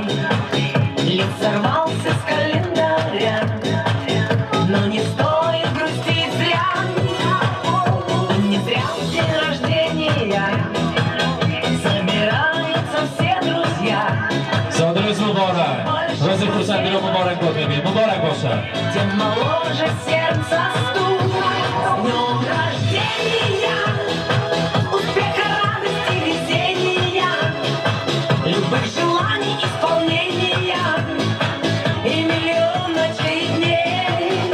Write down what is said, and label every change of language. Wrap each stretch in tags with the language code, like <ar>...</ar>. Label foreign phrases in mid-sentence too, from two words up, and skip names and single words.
<ru>Лик сорвался с календаря, но не стоит грустить зря. Не зря день рождения собираются все друзья.</ru> <fa>زادروز مبارک. روز خرسندی را مبارک باد میگویم. مبارک باشد.</fa> <ru>Тем моложе сердце стук. С днем рождения, успеха, радости, везения, любых желаний исполнения и миллион ночей и дней.</ru>